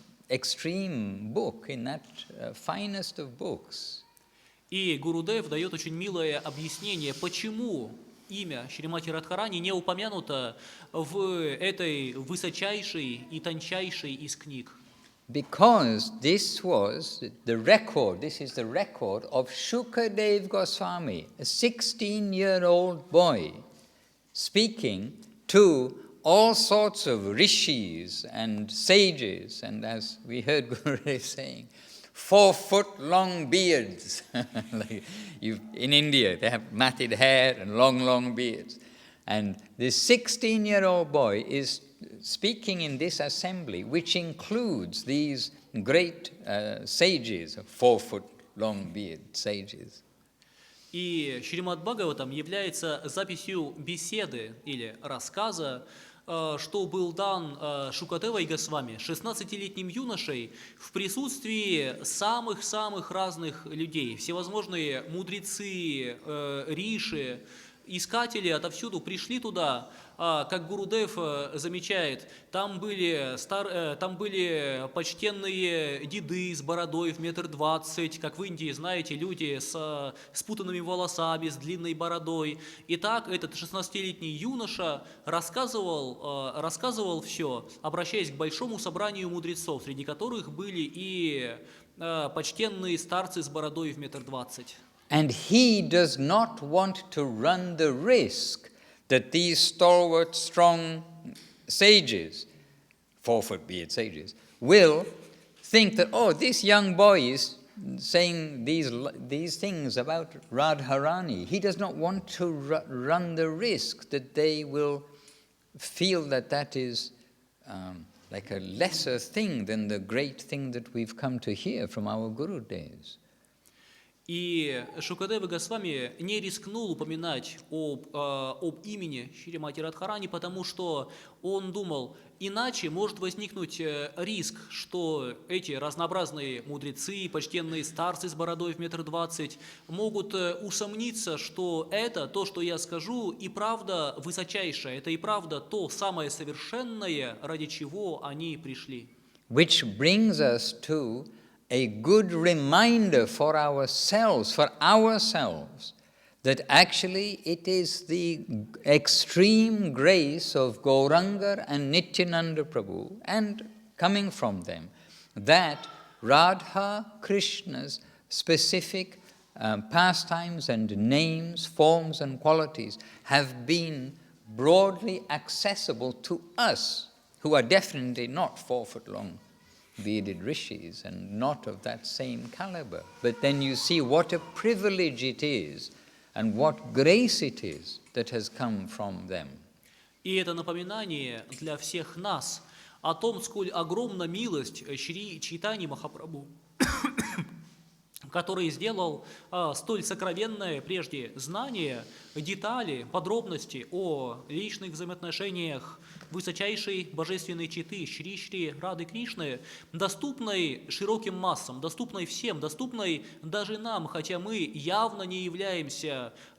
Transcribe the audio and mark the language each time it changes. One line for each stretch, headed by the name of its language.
English: extreme book, in that finest of books.
Russian: И Гурудев дает очень милое объяснение, почему имя Шримати Радхарани не упомянуто в этой высочайшей и тончайшей из книг.
English: Because this was the record, this is the record of Shukadev Goswami, a 16-year-old boy, speaking to all sorts of rishis and sages, and as we heard Gurudev saying, 4-foot-long beards. Like in India, they have matted hair and long beards. And this 16-year-old boy is speaking in this assembly, which includes these great sages, 4-foot-long beard sages.
Russian: И Шримад Бхагаватам является записью беседы или рассказа, что был дан Шукадевой Госвами, 16-летним юношей, в присутствии самых-самых разных людей. Всевозможные мудрецы, риши, искатели отовсюду пришли туда, как Гурудев замечает, там были почтенные деды с бородой в 1,20 м, как в Индии, знаете, люди с спутанными волосами, с длинной бородой. И так этот 16-летний юноша рассказывал все, обращаясь к большому собранию мудрецов, среди которых были и почтенные старцы с бородой в 1,20 м.
English: And he does not want to run the risk that these stalwart, strong sages, 4-foot beard sages, will think that, oh, this young boy is saying these things about Radharani. He does not want to run the risk that they will feel that is like a lesser thing than the great thing that we've come to hear from our Guru days.
Russian: И Шукадева Госвами не рискнул упоминать об имени Шримати Радхарани, потому что он думал, иначе может возникнуть риск, что эти разнообразные мудрецы, почтенные старцы с бородой в 1,20 м могут усомниться, что это, то, что я скажу, и правда высочайшее, это и правда то самое совершенное, ради чего они пришли.
English: Which brings us to a good reminder for ourselves, that actually it is the extreme grace of Gauranga and Nityananda Prabhu, and coming from them, that Radha Krishna's specific pastimes and names, forms and qualities have been broadly accessible to us, who are definitely not 4-foot-long bearded rishis and not of that same caliber. But then you see what a privilege it is and what grace it is that has come from them.
Russian: И это напоминание для всех нас о том, сколь огромна милость Шри Чайтаньи Махапрабху, который сделал столь сокровенное прежде знание, детали, подробности о личных взаимоотношениях высочайшей божественной четы Шри Рады Кришны, доступной широким массам, доступной всем, доступной даже нам, хотя мы явно не являемся